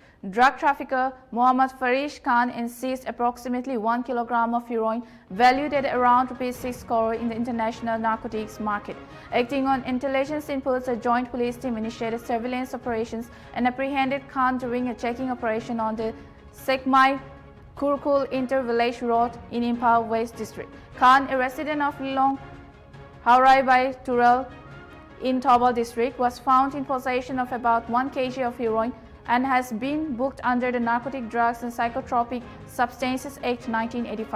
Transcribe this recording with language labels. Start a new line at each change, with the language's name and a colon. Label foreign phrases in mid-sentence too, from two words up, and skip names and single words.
English: drug trafficker Mohammad Farish Khan and seized approximately 1 kilogram of heroin valued at around ₹6 crore in the international narcotics market. Acting on intelligence inputs, a joint police team initiated surveillance operations and apprehended Khan during a checking operation on the Sekmai Kurkul Inter-Village Road in Imphal West District. Khan, a resident of Lilong, Haurai by Tural, in Tobal district, was found in possession of about 1 kg of heroin and has been booked under the Narcotic Drugs and Psychotropic Substances Act 1985.